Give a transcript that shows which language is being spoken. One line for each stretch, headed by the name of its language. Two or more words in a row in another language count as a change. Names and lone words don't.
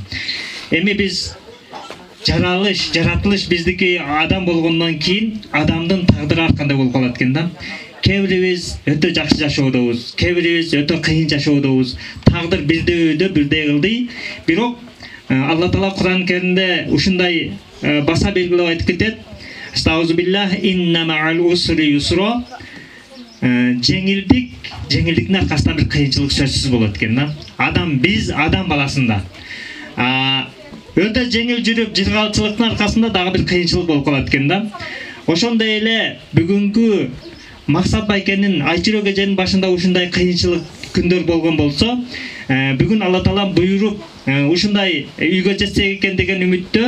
Kyrgyz: Эми биз жаратылыш биздики адам болгондон кийин адамдын тагдыры ар кандай болуп калат экен да. Кээ бирибиз өтө жакшы жашоодобуз, кээ бирибиз өтө кыйын жашоодобуз. Тагдыр бирдей кылды. Бирок Алла Таала Кур'ан Керимде ушундай баса белгилеп айтып кетет.
Arabic: أستغفر الله إن مع العسر يسرا.
Kyrgyz: Жеңилдиктин аркасында бир кыйынчылык сөзсүз болот экен да. Биз адам баласында өтө жеңил жүрүп жыргалчылыктын аркасында дагы бир кыйынчылык болуп калат экен да. Ошондой эле бүгүнкү Максат Байкенин Айчүрөк эженин башында ушундай кыйынчылык күндөр болгон болсо, бүгүн Алла Таала буйруп ушундай үйгө жетсек экен деген үмүттө.